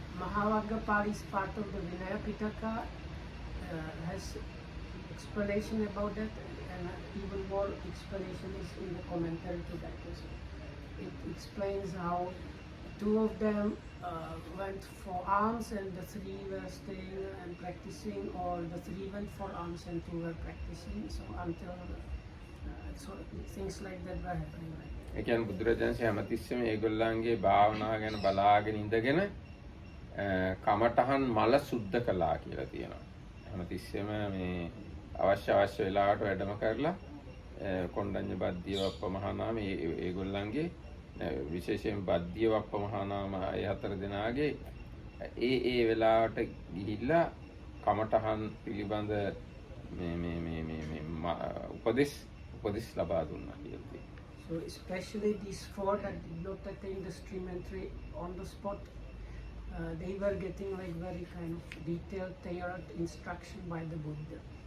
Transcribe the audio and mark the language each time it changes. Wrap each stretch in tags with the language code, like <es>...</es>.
<en>Mahavagga part is part of the Vinaya Pitaka, has explanation about that, and even more explanation is in the commentary to that as well. It explains how 2 of them went for alms and the 3 were staying and practicing, or the 3 went for alms and 2 were practicing. So until so things like that were happening.</en> <si>ඒ කියන්නේ බුදුරජාණන් හැමතිස්සෙම ඒගොල්ලන්ගේ භාවනාව ගැන බලාගෙන ඉඳගෙන කමඨහන් මල සුද්ධ කළා කියලා තියෙනවා. හැමතිස්සෙම මේ අවශ්‍ය වෙලාවට වැඩම කරලා කොණ්ඩඤ්ඤ බද්ධිය වප්පමහානාම ඒගොල්ලන්ගේ විශේෂයෙන් බද්ධිය වප්පමහානාම ඒ 4 දෙනාගේ ඒ වෙලාවට ගිහිල්ලා කමඨහන් පිළිබඳ මේ උපදෙස් ලබා දුන්නා කියලා තියෙනවා.</si> <en>So especially these 4 that did not attain the stream entry on the spot, they were getting like very kind of detailed, tailored instruction by the Buddha.</en>